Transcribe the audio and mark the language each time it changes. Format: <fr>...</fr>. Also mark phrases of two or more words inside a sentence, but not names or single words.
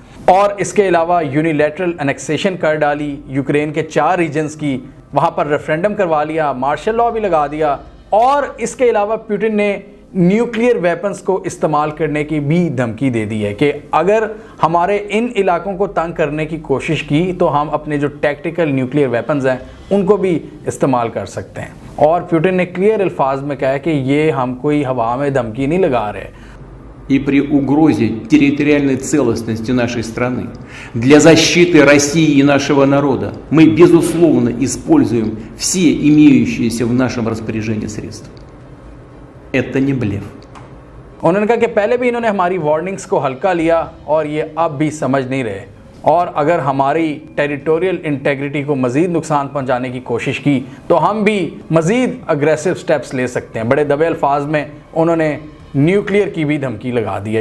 <hi>और इसके अलावा</hi> <en>unilateral annexation</en> <hi>कर डाली यूक्रेन के 4 रीजन्स की, वहाँ पर रेफरेंडम करवा लिया,</hi> <en>martial law</en> <hi>भी लगा दिया, और इसके अलावा पुतिन ने</hi> <en>nuclear weapons</en> <hi>को इस्तेमाल करने की भी धमकी दे दी है कि अगर हमारे इन इलाकों को तंग करने की कोशिश की तो हम अपने जो</hi> <en>tactical nuclear weapons</en> <hi>हैं उनको भी इस्तेमाल कर सकते हैं। और पुतिन ने क्लियर अल्फाज में कहा कि ये हम कोई हवा में धमकी नहीं लगा रहे।</hi> <ru>И при угрозе территориальной целостности нашей страны, для защиты России и нашего народа, мы, безусловно, используем все имеющиеся в нашем распоряжении средства. Это не блеф.</ru> <hi>उन्होंने कहा कि पहले भी इन्होंने हमारी वार्निंग्स को हल्का लिया और ये अब भी समझ नहीं रहे, और अगर हमारी</hi> <en>territorial integrity</en> <hi>को मज़ीद नुकसान पहुंचाने की कोशिश की तो हम भी मज़ीद</hi> <en>aggressive steps</en> <hi>ले सकते हैं। बड़े दबे अल्फाज में उन्होंने न्यूक्लियर की भी धमकी लगा दी है।</hi>